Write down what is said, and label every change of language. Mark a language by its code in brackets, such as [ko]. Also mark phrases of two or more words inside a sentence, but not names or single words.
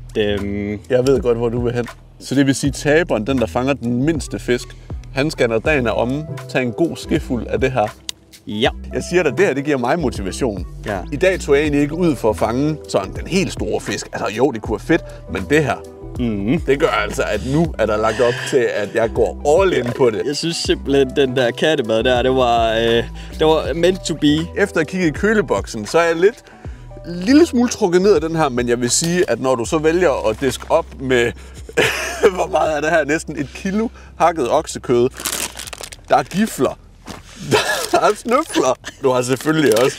[da] Jeg ved godt, hvor du vil hen. Så det vil sige, taberen, den der fanger den mindste fisk, han skal, når dagen er omme, tage en god skefuld af det her. Ja. Jeg siger dig, det her, det giver mig motivation. Ja. I dag tog jeg egentlig ikke ud for at fange sådan den helt store fisk. Altså jo, det kunne være fedt, men det her, det gør altså, at nu er der lagt op til, at jeg går [en] all in [da] på det. Jeg synes simpelthen, den der kattemad der, det var [en] meant to be. [da] Efter at kigge i køleboksen, så er jeg lidt lille smule trukket ned af den her, men jeg vil sige, at når du så vælger at diske op med, hvor meget er det her? Næsten 1 kilo hakket oksekød. Der er gifler. Der er snøfler. Du har selvfølgelig også.